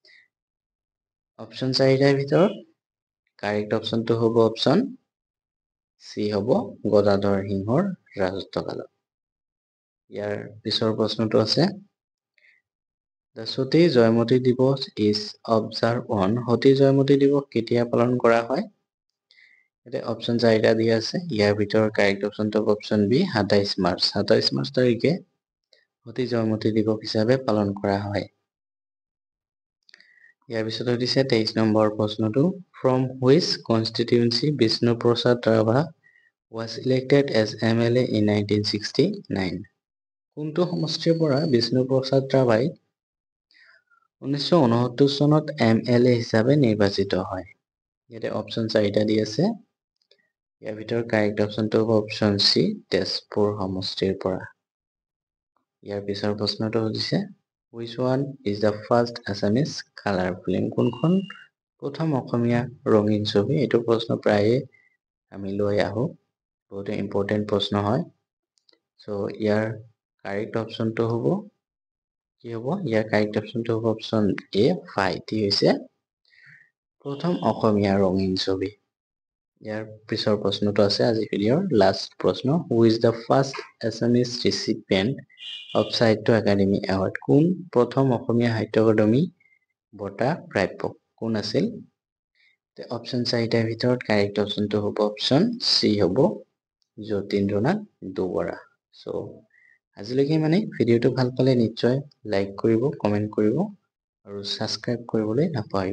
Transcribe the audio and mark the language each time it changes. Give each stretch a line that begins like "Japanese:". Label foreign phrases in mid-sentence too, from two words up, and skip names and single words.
Assamese: অপশ্যন 4টাৰ ভিতৰত
English: correct option
Assamese: হ'ব
English: option C
Assamese: হ'ব গদাধৰ সিংহৰ ৰাজত্বকালত। ইয়াৰ পিছৰ প্ৰশ্নটো আছে
English: The সতী জয়মতী দিৱস is observed on
Assamese: সতী জয়মতী দিৱস কেতিয়া পালন কৰা হয়? ইয়াতে অপশ্যন 4টা দিয়া আছে। ইয়াৰ ভিতৰত
English: correct option
Assamese: হ'ব
English: option B
Assamese: 27 মাৰ্চ। 27 মাৰ্চ তাৰিখে সতী জয়মতী দিৱস হিচাপে পালন কৰা হয়। ইয়াৰ পিছত সুধিছে 23 নম্বৰ প্ৰশ্নটো
English: From which constituency Bishnu Prasad Rabha was elected as MLA in 1969?
Assamese: কোনটো সমষ্টিৰ পৰা বিষ্ণু প্ৰসাদ ৰাভাই 1969 চনত MLA হিচাপে নিৰ্বাচিত হয়? ইয়াতে অপশ্যন 4টা দি আছে। ইয়াৰ ভিতৰত
English: correct option
Assamese: হ'ব
English: option C
Assamese: তেজপুৰ সমষ্টিৰ পৰা। ইয়াৰ পিছৰ প্ৰশ্নটো সুধিছে
English: Which one is the first Assamese color film?
Assamese: কোনখন প্ৰথম অসমীয়া ৰঙীন ছবি? এইটো প্ৰশ্ন প্ৰায়ে আমি লৈ আহো, বহুত ইম্পৰ্টেণ্ট প্ৰশ্ন হয়। সো ইয়াৰ
English: correct option
Assamese: হ'ব কি হ'ব? ইয়াৰ
English: correct option
Assamese: হ'ব
English: option A
Assamese: ফাইটি হৈছে প্ৰথম অসমীয়া ৰঙীন ছবি। ইয়াৰ পিছৰ প্ৰশ্নটো আছে আজি ভিডিঅ'ৰ লাষ্ট প্ৰশ্ন
English: Who is the first Assamese recipient of সাহিত্য একাডেমী এৱাৰ্ড?
Assamese: কোন প্ৰথম অসমীয়া সাহিত্য একাডেমী বঁটা প্ৰাপ্য কোন আছিল? অপশ্যন 4টাৰ ভিতৰত
English: correct option
Assamese: হ'ব
English: option C
Assamese: হ'ব যতীন্দ্ৰনাথ দুবৰা। সো আজিলৈকে মানে ভিডিঅ'টো ভাল পালে নিশ্চয় লাইক কৰিব, কমেণ্ট কৰিব আৰু ছাবস্ক্ৰাইব কৰিবলৈ নাপাহৰিব।